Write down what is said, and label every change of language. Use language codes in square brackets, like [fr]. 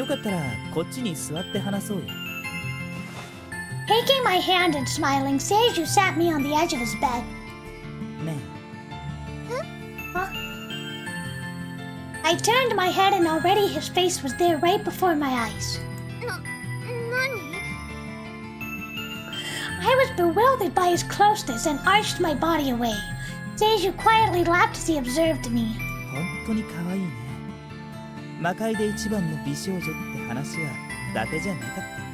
[ja] よかったらこっちに座って話そうよ。 [en] Taking my hand and smiling, Seiju sat me on the edge of his bed. [ja] ね [en] Huh? I turned my head and already his face was there right before my eyes. [ja] 何? [en] I was bewildered by his closeness and arched my body away. Seiju quietly laughed as he observed me. [ja] 本当に可愛いね。魔界で一番の美少女って話は伊達じゃなかった。